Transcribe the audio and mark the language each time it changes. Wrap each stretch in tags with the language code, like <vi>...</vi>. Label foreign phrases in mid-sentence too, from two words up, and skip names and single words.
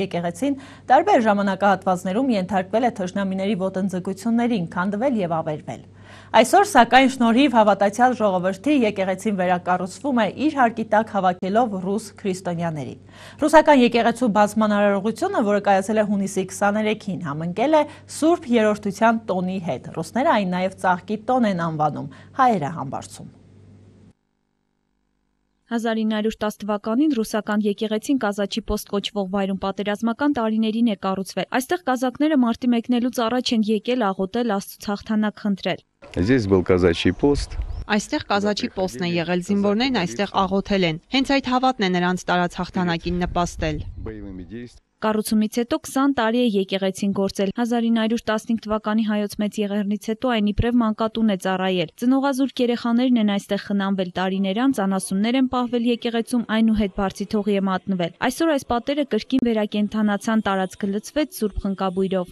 <hy>եկեղեցին տարբեր ժամանակահատվածներում ենթարկվել է թշնամիների ոտնձգություններին, քանդվել եւ ավերվել։ Այսօր, սակայն, շնորհիվ հավատացյալ ժողովրդի եկեղեցին վերակառուցվում է իր հարկի տակ հավաքելով ռուս քրիստոնյաներին։ Ռուսական եկեղեցու բացման արարողությունը, որը կայացել է հունիսի 23-ին, համընկել է Սուրբ Երրորդության տոնի հետ։ Ռուսները այն նաև ծաղկի տոն են անվանում, հայերը համբարձում։ 1910 թվականին ռուսական եկեղեցին Կազաչի պոստ կոչվող վայրում պատերազմական տարիներին է կառուցվել։ Այստեղ կազակները մարտի մեկնելուց առաջ են եկել աղոթել Աստծուց հաղթանակ խնդրել։</hy> <ru>Здесь был казачий пост.</ru> <hy>Այստեղ Կազաչի պոստն է եղել, զինվորներն այստեղ աղոթել են։ Հենց այդ հավատն է նրանց տարած հաղթանակին նպաստել։ Կառուցումից հետո 20 տարի է եկեղեցին գործել։ 1915 թվականի հայոց մեծ եղեռնից հետո այն իբրև մանկատուն է ծառայել։ Ծնողազուրկ երեխաներն են այստեղ խնամվել տարիներ անց, անասուններ են պահվել եկեղեցում, այնուհետ բարձի թողի է մատնվել։ Այսօր այս պատերը կրկին վերակենդանացան, տարածքը լցվեց Սուրբ Խնկաբույրով։</hy>